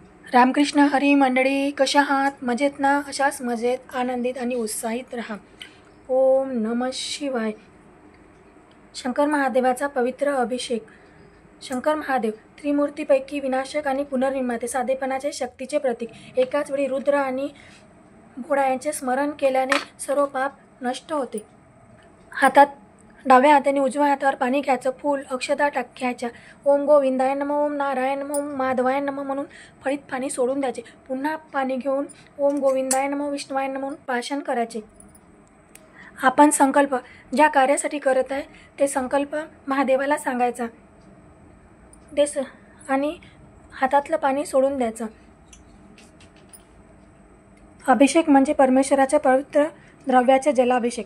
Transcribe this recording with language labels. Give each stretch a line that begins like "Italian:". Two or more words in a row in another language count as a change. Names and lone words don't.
Marathi: रामकृष्ण हरी मंडळी, कशा आहात? मजेत ना? अशाच मजेत, आनंदित आणि उत्साहित राहा.
Sanskrit: ओम नमः शिवाय.
Marathi: शंकर महादेवाचा पवित्र अभिषेक. शंकर महादेव त्रिमूर्तीपैकी विनाशक आणि पुनर्निर्माते, साधेपणाचे, शक्तीचे प्रतीक. एकाच वेळी रुद्र आणि भोळा यांचे स्मरण केल्याने सर्व पाप नष्ट होते. डाव्या हाताने उजव्या हातावर पाणी घ्यायचं, फूल अक्षता घ्यायच्या.
Sanskrit: ओम गोविंदाय नमः, ओम नारायण नमः, ओम माधवाय नमः
Marathi: म्हणून फळीत पाणी सोडून द्यायचे. पुन्हा पाणी घेऊन
Sanskrit: ओम गोविंदाय नमः, विष्णुवाय नमः
Marathi: म्हणून प्राशन करायचे. आपण संकल्प ज्या कार्यासाठी करत आहे ते संकल्प महादेवाला सांगायचा आणि हातातलं पाणी सोडून द्यायचं. अभिषेक म्हणजे परमेश्वराच्या पवित्र द्रव्याचे जलाभिषेक.